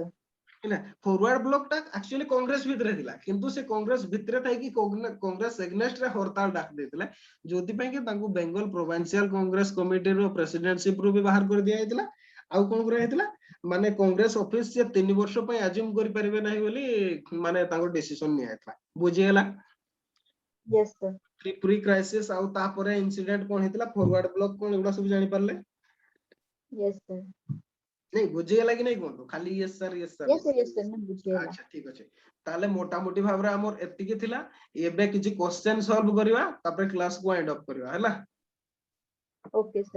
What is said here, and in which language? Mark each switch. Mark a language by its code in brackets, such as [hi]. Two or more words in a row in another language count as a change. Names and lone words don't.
[or] ହେଲା ଫରୱାର୍ଡ ବ୍ଲକ ଟା ଆକ୍ଚୁଆଲି କଂଗ୍ରେସ ଭିତରେ ଥିଲା କିନ୍ତୁ ସେ କଂଗ୍ରେସ ଭିତରେ ଥାଇକି କଂଗ୍ରେସ ଏଗନେଷ୍ଟ ରେ ହରତାଳ ଡାକ ଦେଇଥିଲେ ଯୋଉଥିପାଇଁ କି ତାଙ୍କୁ ବେଙ୍ଗଲ ପ୍ରୋଭିନ୍ସିଆଲ କଂଗ୍ରେସ କମିଟିର ପ୍ରେସିଡେଣ୍ଟସିପ ରୁ ବି ବାହାର କରିଦିଆ ହେଇଥିଲା ଆଉ କଣ କରାଯାଇଥିଲା ମାନେ [en] Congress office [or] ସେ 3 ବର୍ଷ ପାଇଁ ଆଜ୍ୟୁମ କରିପାରିବେ ନାହିଁ ବୋଲି ମାନେ ତାଙ୍କ ଡିସିସନ ନିଆଯାଇଥିଲା ବୁଝିଗଲା [en] Yes, sir. pre crisis [or] ଆଉ ତାପରେ ଇନସିଡେଣ୍ଟ କଣ ହେଇଥିଲା ଫରୱାର୍ଡ ବ୍ଲକ କଣ ଏଗୁଡା ସବୁ ଜାଣିପାରିଲେ [en] Yes, sir. [or] ନାଇଁ ବୁଝିଗଲା କି ନାଇଁ କୁହନ୍ତୁ ଖାଲି [en] yes sir Yes, sir. Yes, sir. [or] ନା ବୁଝିଗଲା। ଆଚ୍ଛା ଠିକ ଅଛି ତାହେଲେ ମୋଟାମୋଟି ଭାବରେ ଆମର ଏତିକି ଥିଲା ଏବେ କିଛି [en] question solve [or] କରିବା ତାପରେ କ୍ଲାସ କୁ [en] wind up [or] କରିବା ହେଲା [en] Okay, sir.